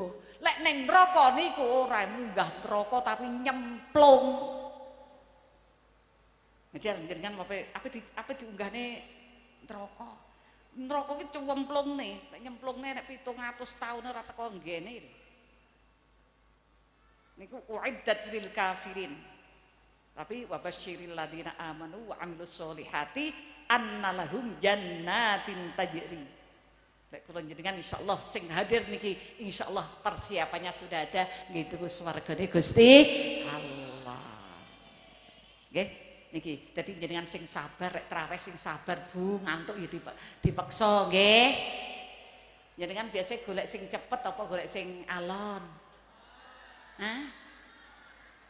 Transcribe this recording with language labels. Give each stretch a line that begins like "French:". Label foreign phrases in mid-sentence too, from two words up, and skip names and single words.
Javanese: Lek ning neraka niku ora munggah neraka tapi nyemplung. Jenengan apa diunggahne neraka. Neraka ki cemplungne, nek nyemplungne nek 700 taun ora teko nggene.
Arabic: Niku أعدت للكافرين. Tapi وبشر الذين آمنوا وعملوا الصالحات أن لهم جنات تجري.
Javanese: Lek kula jenengan insyaallah sing hadir niki insyaallah
Indonesian: persiapannya sudah ada
Javanese: nggih tuku swargane Gusti Allah. Nggih. Niki, dadi jenengan sing sabar, rek traweh sing sabar Bu, ngantuk ya dipaksa nggih. Jenengan biasa golek sing cepet apa golek sing alon?